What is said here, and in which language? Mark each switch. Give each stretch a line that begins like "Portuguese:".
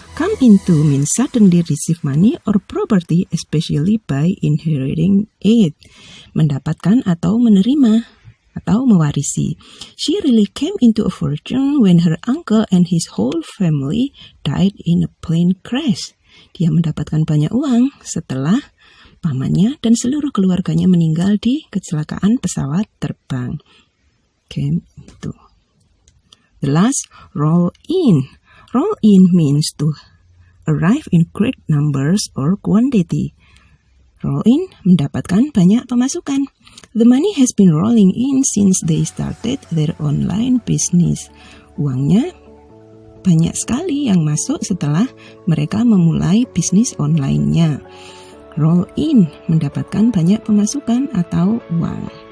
English: Come into means suddenly receive money or property, especially by inheriting it.
Indonesian: Mendapatkan atau menerima atau mewarisi.
English: She really came into a fortune when her uncle and his whole family died in a plane crash.
Indonesian: Dia mendapatkan banyak uang setelah pamannya dan seluruh keluarganya meninggal di kecelakaan pesawat terbang.
English: Came into. The last, roll in. Roll in means to arrive in great numbers or quantity. Roll in,
Indonesian: mendapatkan banyak pemasukan.
English: The money has been rolling in since they started their online business.
Indonesian: Uangnya banyak sekali yang masuk setelah mereka memulai bisnis online-nya.
English: Roll in,
Indonesian: mendapatkan banyak pemasukan atau uang.